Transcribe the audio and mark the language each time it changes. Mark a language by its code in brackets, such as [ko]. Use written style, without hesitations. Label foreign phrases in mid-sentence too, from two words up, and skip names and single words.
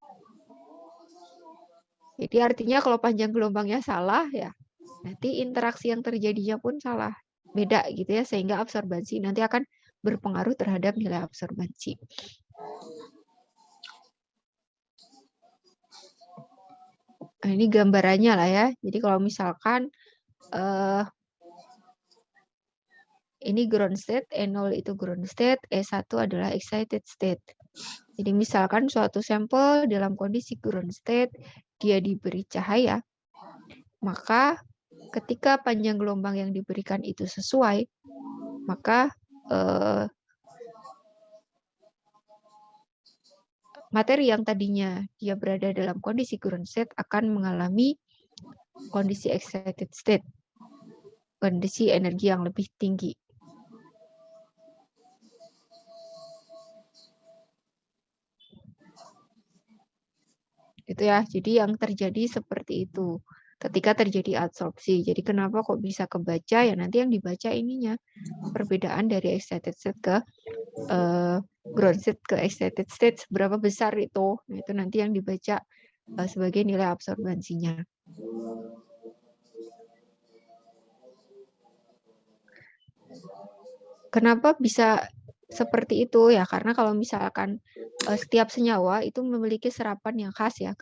[id] Jadi artinya kalau panjang gelombangnya salah ya, nanti interaksi yang terjadinya pun salah, beda gitu ya, sehingga absorbensi nanti akan berpengaruh terhadap nilai absorbensi. Nah, ini gambarannya lah ya. Jadi kalau misalkan ini [en] ground state, [id] E0 itu [en] ground state, [id] E1 adalah [en] excited state. [id] Jadi misalkan suatu sampel dalam kondisi [en] ground state, [id] dia diberi cahaya, maka ketika panjang gelombang yang diberikan itu sesuai, maka materi yang tadinya dia berada dalam kondisi [en] ground state [id] akan mengalami kondisi [en] excited state, [id] kondisi energi yang lebih tinggi. Itu ya, jadi yang terjadi seperti itu ketika terjadi absorpsi. Jadi kenapa kok bisa kebaca ya, nanti yang dibaca ininya perbedaan dari [en] excited state [id] ke [en] ground state [id] ke [en] excited state [id] seberapa besar itu. Nah, itu nanti yang dibaca sebagai nilai absorbensinya. Kenapa bisa seperti itu ya? Karena kalau misalkan setiap senyawa itu memiliki serapan yang khas ya.